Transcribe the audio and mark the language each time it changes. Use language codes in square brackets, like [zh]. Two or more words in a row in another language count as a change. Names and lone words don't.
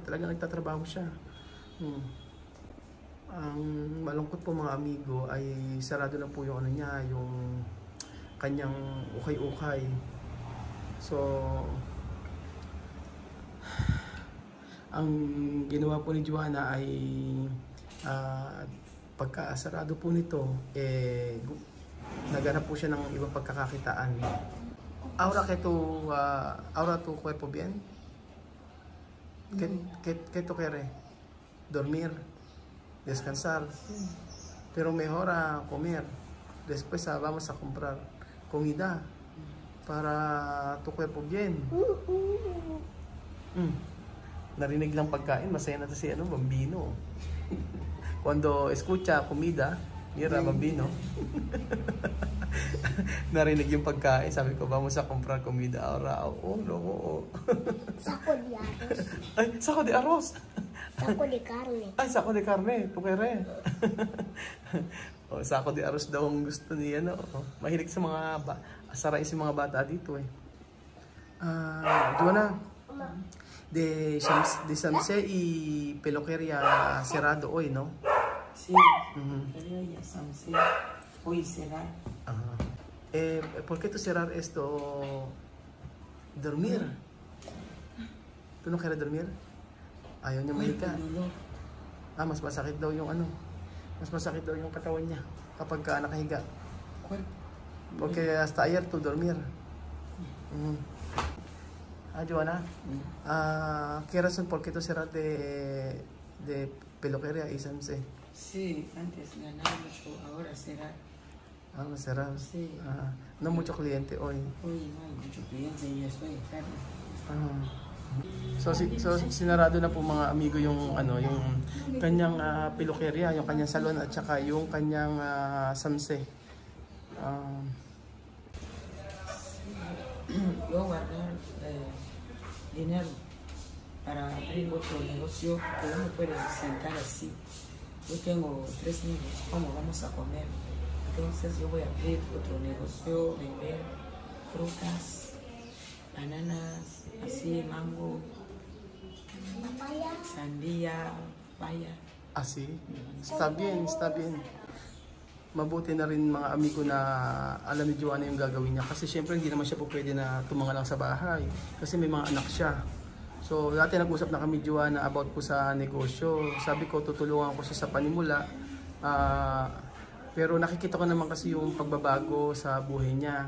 [tl] Talaga nagtatrabaho siya. Ang malungkot po mga amigo ay sarado na po yung yung kanyang ukay-ukay. So, ang ginawa po ni Joanna ay pagkasarado po nito, naghanap po siya ng ibang pagkakakitaan. [es] Ahora tu cuerpo bien? ¿Qué tú quieres? Dormir, descansar. Pero mejor comer. Después vamos a comprar comida para tu cuerpo bien. [tl] Narinig lang pagkain, masaya na si Bambino. [es] Cuando escucha comida, mira Bambino. [tl] Narinig yung pagkain, sabi ko, [es] vamos a comprar comida ahora. [tl] Oo. [es] Saco de arroz. Ay, saco de arroz. Saco de carne. Ay, saco de carne. Tukere. Saco de arroz [tl] daw ang gusto ni Mahilig sa mga asaray si mga bata dito eh. [es] Joanna, de Samse y peluqueria cerrado hoy, ¿no? Sí, pero ya Samse hoy será. ¿Por qué tú cerrar esto? Dormir. ¿Tú no quieres dormir? [tl] Ayaw niya mahiga. Mas masakit daw yung ano. Mas masakit daw yung katawan niya kapag nakahiga. [es] Porque hasta ayer tú dormir. Joana, ¿qué razón por qué tú cerras de peluquería y Samse? Sí, antes ganaba mucho, ahora será. Ahora cerrado. Sí. No mucho cliente hoy. Hoy no hay mucho cliente y yo estoy enferma. [tl] So sinarado na po mga amigo yung ano, yung kanyang peluqueria, yung kanyang salon at saka yung kanyang Samse. [es] Yo guardar dinero para abrir otro negocio que no me puede sentar así. Yo tengo 3 niños, ¿cómo vamos a comer? Entonces yo voy a abrir otro negocio, vender frutas, bananas, así, mango, sandía, papaya. Así? Está bien, está bien. [tl] Mabuti na rin mga amigo na alam ni Joana yung gagawin niya. Kasi syempre hindi naman siya po pwede na tumanga lang sa bahay. Kasi may mga anak siya. So dati nag-usap na kami Joana about po sa negosyo. Sabi ko tutulungan ko siya sa panimula. Pero nakikita ko naman kasi yung pagbabago sa buhay niya.